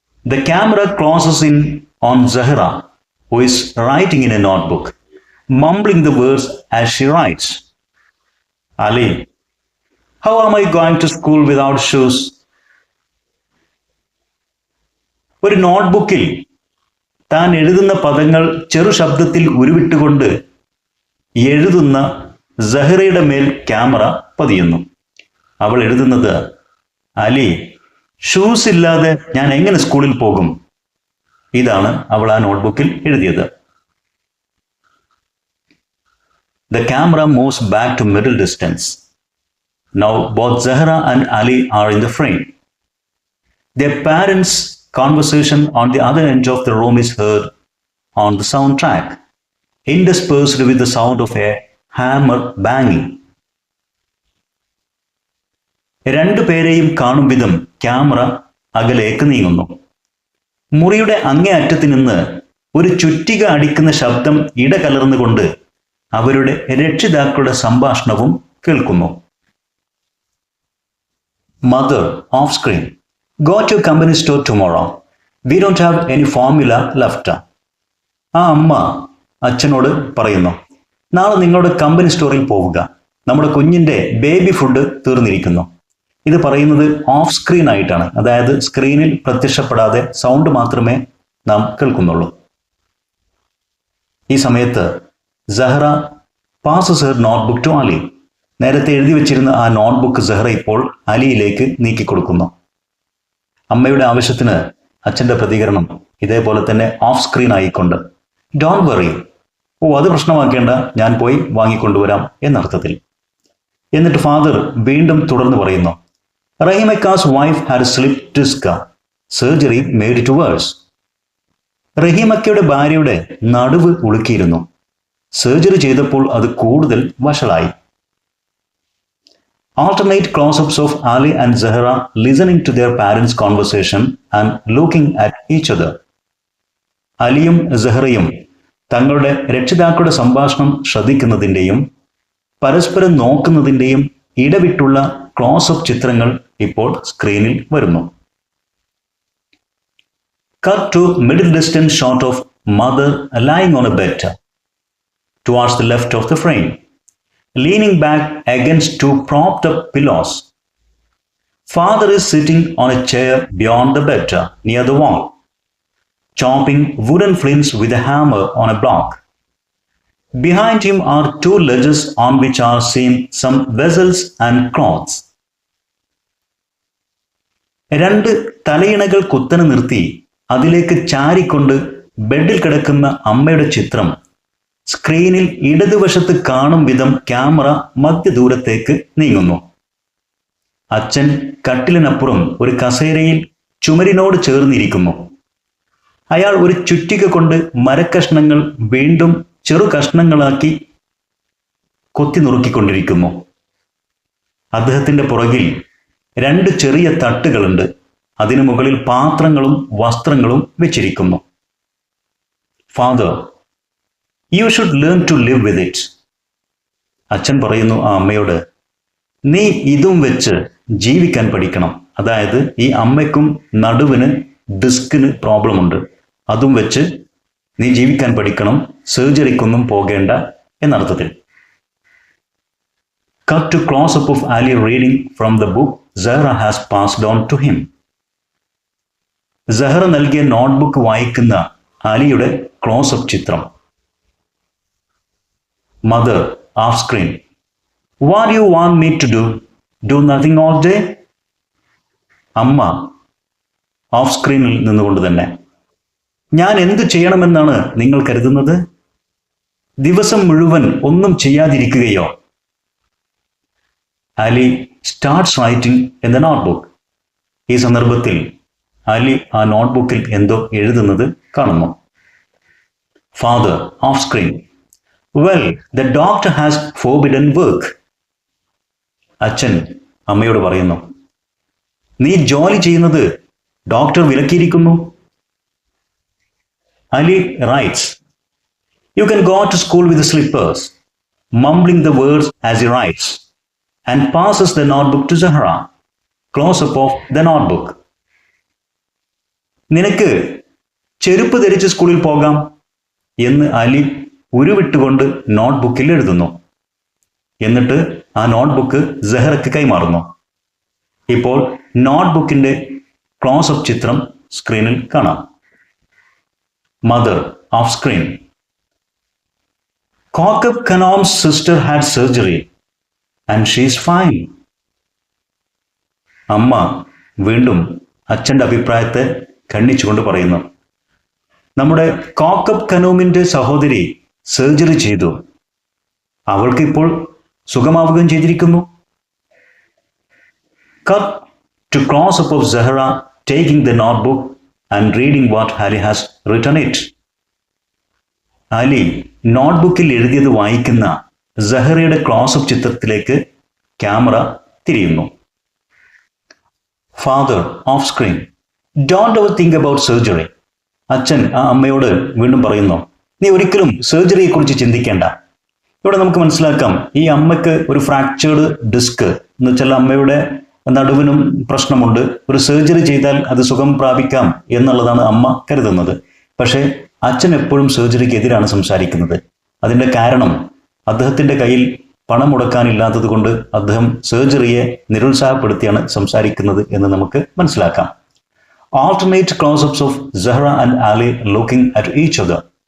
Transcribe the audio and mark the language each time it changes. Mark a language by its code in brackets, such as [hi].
[en] The camera closes in on Zahra, who is writing in a notebook, mumbling the words as she writes. Ali, "How am I going to school without shoes?" [ml] ഒരു നോട്ട്ബുക്കിൽ താൻ എഴുതുന്ന പദങ്ങൾ ചെറു ശബ്ദത്തിൽ ഉരുവിട്ടുകൊണ്ട് എഴുതുന്ന സഹറയുടെ മേൽ camera പതിയുന്നു. അവൾ എഴുതുന്നത്, "അലി, ഷൂസ് ഇല്ലാതെ ഞാൻ എങ്ങനെ സ്കൂളിൽ പോകും?" ഇതാണ് അവൾ ആ നോട്ട്ബുക്കിൽ എഴുതിയത്. [en] The camera moves back to middle distance. Now both Zahra and Ali are in the frame. Their parents' conversation on the other end of the room is heard on the soundtrack, interspersed with the sound of a hammer banging. [ml] രണ്ടുപേരെയും കാണും വിധം camera അകലേക്ക് നീങ്ങുന്നു. മുറിയുടെ അങ്ങേ അറ്റത്ത് നിന്ന് ഒരു ചുറ്റിക അടിക്കുന്ന ശബ്ദം ഇടകലർന്നുകൊണ്ട് അവരുടെ രക്ഷിതാക്കളുടെ സംഭാഷണവും കേൾക്കുന്നു. [en] Mother off screen, "Go to company store tomorrow. We don't have any formula left." [ml] ആ അമ്മ അച്ഛനോട് പറയുന്നു, നാളെ നിങ്ങളുടെ കമ്പനി സ്റ്റോറിൽ പോവുക. നമ്മുടെ കുഞ്ഞിന്റെ ബേബി ഫുഡ് തീർന്നിരിക്കുന്നു. ഇത് പറയുന്നത് ഓഫ് സ്ക്രീൻ ആയിട്ടാണ്, അതായത് സ്ക്രീനിൽ പ്രത്യക്ഷപ്പെടാതെ സൗണ്ട് മാത്രമേ നാം കേൾക്കുന്നുള്ളൂ. ഈ സമയത്ത് [en] Zahra passes her notebook to Ali. [ml] നേരത്തെ എഴുതി വെച്ചിരുന്ന ആ നോട്ട്ബുക്ക് സഹറ ഇപ്പോൾ അലിയിലേക്ക് നീക്കിക്കൊടുക്കുന്നു. അമ്മയുടെ ആവശ്യത്തിന് അച്ഛന്റെ പ്രതികരണം ഇതേപോലെ തന്നെ ഓഫ് സ്ക്രീൻ ആയിക്കൊണ്ട്, [en] don't worry, [ml] അത് പ്രശ്നമാക്കേണ്ട, ഞാൻ പോയി വാങ്ങിക്കൊണ്ടുവരാം എന്നർത്ഥത്തിൽ. എന്നിട്ട് ഫാദർ വീണ്ടും തുടർന്ന് പറയുന്നു, [en] Rahimakka's wife had slipped disc, surgery made it worse. [ml] റഹീമക്കയുടെ ഭാര്യയുടെ നടുവ് ഉളുക്കിയിരുന്നു. സർജറി ചെയ്തപ്പോൾ അത് കൂടുതൽ വഷളായി. [en] Alternate close-ups of Ali and Zahra listening to their parents' conversation and looking at each other. [ml] അലിയും സഹറയും തങ്ങളുടെ രക്ഷിതാക്കളുടെ സംഭാഷണം ശ്രദ്ധിക്കുന്നതിൻ്റെയും പരസ്പരം നോക്കുന്നതിൻ്റെയും ഇടവിട്ടുള്ള ക്ലോസപ്പ് ചിത്രങ്ങൾ ഇപ്പോൾ സ്ക്രീനിൽ വരുന്നു. [en] Cut to middle distance shot of mother lying on a bed towards the left of the frame, leaning back against two propped up pillows. Father is sitting on a chair beyond the bed near the wall, chopping wooden flints with a hammer on a block. Behind him are two ledges on which are seen some vessels and cloths. [ml] രണ്ട് തലയിണകൾ കുത്തനെ നിർത്തി അതിലേക്ക് ചാരിക്കൊണ്ട് ബെഡിൽ കിടക്കുന്ന അമ്മയുടെ ചിത്രം സ്ക്രീനിൽ ഇടതുവശത്ത് കാണും വിധം ക്യാമറ മധ്യദൂരത്തേക്ക് നീങ്ങുന്നു. അച്ഛൻ കട്ടിലിനപ്പുറം ഒരു കസേരയിൽ ചുമരിനോട് ചേർന്നിരിക്കുന്നു. അയാൾ ഒരു ചുറ്റിക കൊണ്ട് മരക്കഷ്ണങ്ങൾ വീണ്ടും ചെറു കഷ്ണങ്ങളാക്കി കൊത്തി നുറുക്കിക്കൊണ്ടിരിക്കുന്നു. അദ്ദേഹത്തിന്റെ പുറകിൽ രണ്ട് ചെറിയ തട്ടുകളുണ്ട്. അതിനു മുകളിൽ പാത്രങ്ങളും വസ്ത്രങ്ങളും വെച്ചിരിക്കുന്നു. [en] Father, you should learn to live with it. [ml] അച്ഛൻ പറയുന്നു ആ അമ്മയോട്, നീ ഇതും വെച്ച് ജീവിക്കാൻ പഠിക്കണം. അതായത് ഈ അമ്മയ്ക്കും നടുവിന് ഡിസ്കിന് പ്രോബ്ലം ഉണ്ട്, അതും വെച്ച് നീ ജീവിക്കാൻ പഠിക്കണം, സർജറിക്കൊന്നും പോകേണ്ട എന്നർത്ഥത്തിൽ. [en] Cut to close-up of Ali reading from the book Zahra has passed on to him. [ml] Zahra നൽകിയ നോട്ട്ബുക്ക് വായിക്കുന്ന അലിയുടെ ക്ലോസപ്പ് ചിത്രം. [en] Mother off screen, what you want me to do nothing all day. [ml] അമ്മ ഓഫ് സ്ക്രീനിൽ നിന്നുകൊണ്ട് തന്നെ, ഞാൻ എന്തു ചെയ്യണമെന്നാണ് നിങ്ങൾ കരുതുന്നത്? ദിവസം മുഴുവൻ ഒന്നും ചെയ്യാതിരിക്കുകയോ? [en] Ali starts writing in the notebook. [ml] ഈ സന്ദർഭത്തിൽ അലി ആ നോട്ട്ബുക്കിൽ എന്തോ എഴുതുന്നത് കാണുന്നു. [en] Father off screen, well the doctor has forbidden work. [ml] അച്ഛൻ അമ്മയോട് പറയുന്നു, നീ ജോലി ചെയ്യുന്നത് doctor വിലക്കിയിരിക്കുന്നു. [en] Ali writes, you can go to school with slippers, mumbling the words as he writes, and passes the notebook to Zahra. Close-up of the notebook. [ml] നിനക്ക് ചെരുപ്പ് ധരിച്ച് സ്കൂളിൽ പോകാം എന്ന് അലി ഉരുവിട്ടുകൊണ്ട് നോട്ട്ബുക്കിൽ എഴുതുന്നു. എന്നിട്ട് ആ നോട്ട്ബുക്ക് സഹറയ്ക്ക് കൈമാറുന്നു. ഇപ്പോൾ നോട്ട്ബുക്കിന്റെ ക്ലോസപ്പ് ചിത്രം സ്ക്രീനിൽ കാണാം. [en] Mother off screen, Kokab Khanom's sister had surgery and she is fine. [ml] അമ്മ വീണ്ടും അച്ഛൻ്റെ അഭിപ്രായത്തെ ഖണ്ഡിച്ചുകൊണ്ട് പറയുന്നു, നമ്മുടെ കോക്കബ് ഖനൂമിന്റെ സഹോദരി സർജറി ചെയ്തു, അവൾക്ക് ഇപ്പോൾ സുഖമാവുകയും ചെയ്തിരിക്കുന്നു. [en] Cut to close-up of Zahra taking the notebook and reading what Ali has written it. [ml] Ali നോട്ട്ബുക്കിൽ എഴുതിയത് വായിക്കുന്ന സഹറയുടെ ക്ലോസപ്പ് ചിത്രത്തിലേക്ക് ക്യാമറ തിരിയുന്നു. [en] Father off screen, don't ever think about surgery. [ml] അച്ഛൻ ആ അമ്മയോട് വീണ്ടും പറയുന്നു, നീ ഒരിക്കലും സർജറിയെ കുറിച്ച് ചിന്തിക്കേണ്ട. ഇവിടെ നമുക്ക് മനസ്സിലാക്കാം, ഈ അമ്മയ്ക്ക് ഒരു ഫ്രാക്ചേർഡ് ഡിസ്ക് എന്ന് വെച്ചാൽ അമ്മയുടെ നടുവിനും പ്രശ്നമുണ്ട്. ഒരു സർജറി ചെയ്താൽ അത് സുഖം പ്രാപിക്കാം എന്നുള്ളതാണ് അമ്മ കരുതുന്നത്. പക്ഷേ അച്ഛൻ എപ്പോഴും സർജറിക്ക് എതിരാണ് സംസാരിക്കുന്നത്. അതിൻ്റെ കാരണം അദ്ദേഹത്തിൻ്റെ കയ്യിൽ പണം മുടക്കാനില്ലാത്തത് കൊണ്ട് അദ്ദേഹം സർജറിയെ നിരുത്സാഹപ്പെടുത്തിയാണ് സംസാരിക്കുന്നത് എന്ന് നമുക്ക് മനസ്സിലാക്കാം. [en] Alternate close-ups of Zahra and Ali looking at each other.